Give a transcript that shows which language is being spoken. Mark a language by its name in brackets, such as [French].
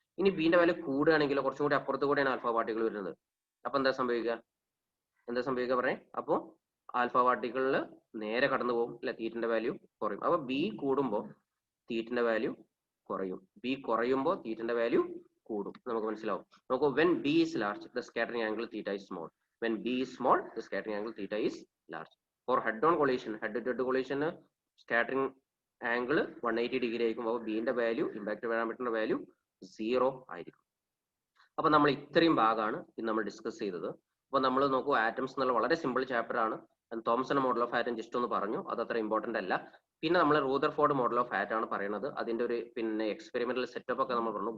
[Malayalam] ഇനി ബിന്റെ വാല്യൂ കൂടുകയാണെങ്കിൽ കുറച്ചും കൂടി അപ്പുറത്ത് കൂടെയാണ് ആൽഫ പാർട്ടിക്കിൾ വരുന്നത്. അപ്പൊ എന്താ സംഭവിക്കുക പറയേ? അപ്പോ ആൽഫ പാർട്ടിക്കിളിൽ നേരെ കടന്നു പോകും, അല്ലെ? തീറ്റന്റെ വാല്യൂ കുറയും. അപ്പൊ ബി കൂടുമ്പോൾ തീറ്റന്റെ വാല്യൂ കുറയും, ബി കുറയുമ്പോൾ തീറ്റന്റെ വാല്യൂ കൂടും. നമുക്ക് മനസ്സിലാവും. [English] നോക്കൂ, when b is large the scattering angle theta is small. When b is small the scattering angle theta is large. For head on collision, head to head collision scattering angle 180 degree ആയിരിക്കും. [Malayalam] അപ്പോൾ ബിന്റെ value, impact പാരാമീറ്ററിന്റെ value 0 ആയിരിക്കും. അപ്പൊ നമ്മൾ ഇത്രയും ഭാഗമാണ് ഇന്ന് നമ്മൾ ഡിസ്കസ് ചെയ്തത്. അപ്പൊ നമ്മൾ നോക്കൂ, ആറ്റംസ് എന്നുള്ള വളരെ സിമ്പിൾ ചാപ്റ്റർ ആണ്. Thomson model of atom just ഒന്ന് പറഞ്ഞു, അത് അത്ര ഇമ്പോർട്ടന്റ് അല്ല. പിന്നെ നമ്മൾ റൂദർഫോർഡ് മോഡൽ ഓഫ് ഫാറ്റ് ആണ് പറയുന്നത്. അതിന്റെ ഒരു പിന്നെ എക്സ്പെരിമെന്റൽ സെറ്റപ്പ് ഒക്കെ നമ്മൾ പറഞ്ഞു.